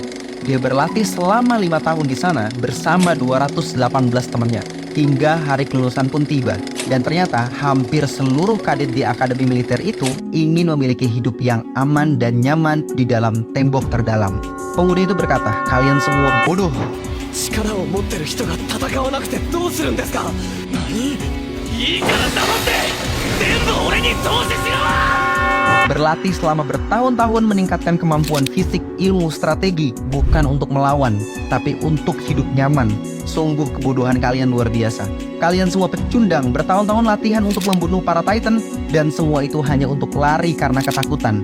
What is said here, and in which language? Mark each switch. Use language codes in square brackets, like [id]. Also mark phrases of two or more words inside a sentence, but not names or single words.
[id] Dia berlatih selama 5 tahun di sana bersama 218 temannya, hingga hari kelulusan pun tiba. Dan ternyata hampir seluruh kadet di akademi militer itu ingin memiliki hidup yang aman dan nyaman di dalam tembok terdalam. Pemuda itu berkata, kalian semua bodoh. [ja] 力を持ってる人が戦わなくてどうするんですか。何？いいから黙って全部俺に投資しろ。 [id] Berlatih selama bertahun-tahun meningkatkan kemampuan fisik, ilmu, strategi, bukan untuk melawan, tapi untuk hidup nyaman. Sungguh kebodohan kalian luar biasa. Kalian semua pecundang, bertahun-tahun latihan untuk membunuh para Titan, dan semua itu hanya untuk lari karena ketakutan.